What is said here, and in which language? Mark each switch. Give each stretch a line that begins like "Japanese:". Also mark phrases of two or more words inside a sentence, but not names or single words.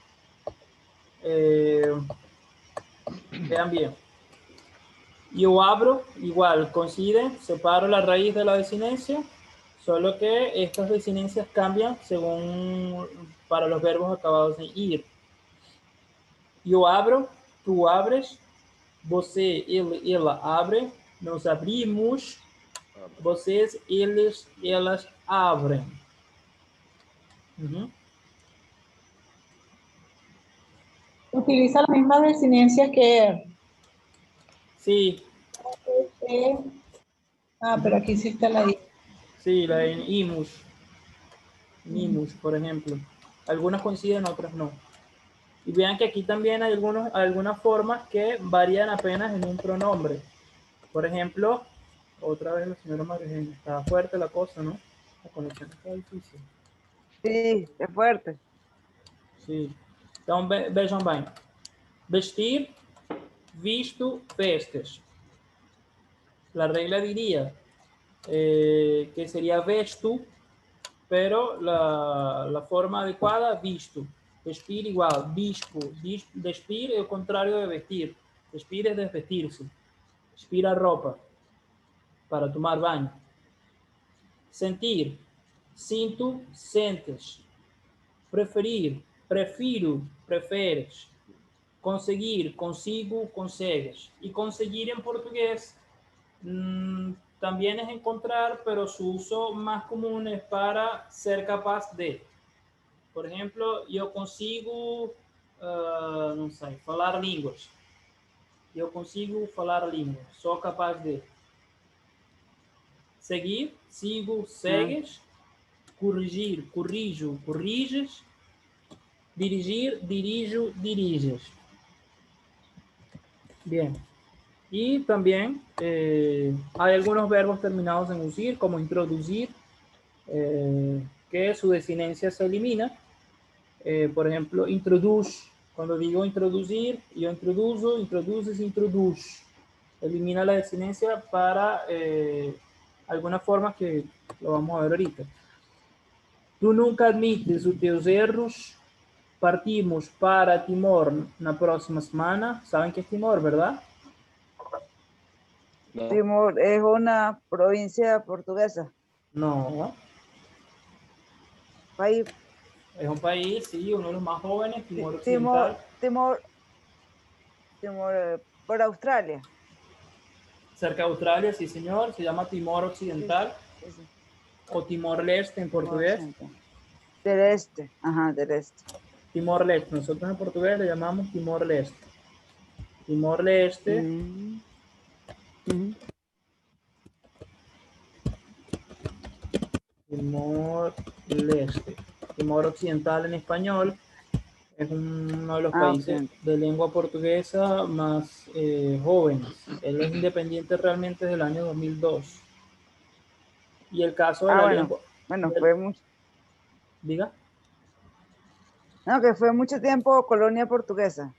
Spanish: Vean bien. Yo abro, igual, coincide, separo la raíz de la desinencia, solo que estas desinencias cambian según para los verbos acabados en ir.
Portuguese: Eu abro, tu abres, você, ele, ela abre, nós abrimos, vocês, eles, elas abrem. Uhum.
Spanish: Utiliza la misma desinencia que... Sí, pero aquí sí está la... sí, la en imus. Nimus, por ejemplo. Algunas coinciden, otras no. Y vean que aquí también hay algunas formas que varían apenas en un pronombre. Por ejemplo, otra vez la señora María Eugenia, está fuerte la cosa, ¿no? La conexión está difícil. Sí, es fuerte.
Portuguese: Sim. Então, vejam bem. Vestir, visto, vestes.
Spanish: La regla diría que sería vesto, pero la forma adecuada, visto. Vestir igual, vispo. Despir es el contrario de vestir. Despir es desvestirse. Despir a ropa para
Portuguese: tomar banho. Sentir, sinto, sentes. Preferir, prefiro, preferes. Conseguir, consigo, consegues.
Spanish: Y conseguir en portugués también es encontrar, pero su uso más común es para ser capaz de. Por ejemplo, yo consigo,
Portuguese: não sei, falar línguas. Eu consigo falar línguas. Sou capaz de. Seguir, sigo, segues. Corrigir, corrijo, corriges. Dirigir, dirijo, diriges.
Spanish: Bien. Y también hay algunos verbos terminados en usir, como introducir, que su desinencia se elimina. Por ejemplo, introduce. Cuando digo introducir,
Portuguese: yo introduzo, introduces, introduz.
Spanish: Elimina la desinencia para algunas formas que lo vamos a ver ahorita.
Portuguese: Tu nunca admites os teus erros. Partimos para Timor na próxima semana.
Spanish: ¿Saben qué es Timor, verdad? No. Timor es una provincia portuguesa. No. País. Es un país, sí, uno de los más jóvenes, Timor Occidental. Timor por Australia. Cerca de Australia, sí, señor. Se llama Timor Occidental. Sí. O Timor-Leste en portugués. Del este. Ajá, del este. Timor-Leste. Nosotros en portugués le llamamos Timor-Leste. Timor-Leste. Timor-Leste. Timor Occidental en español. Es uno de los países de lengua portuguesa más jóvenes. Él es independiente realmente desde el año 2002. Y el caso de la lengua... Bueno, fue mucho... Diga. No, que fue mucho tiempo colonia portuguesa.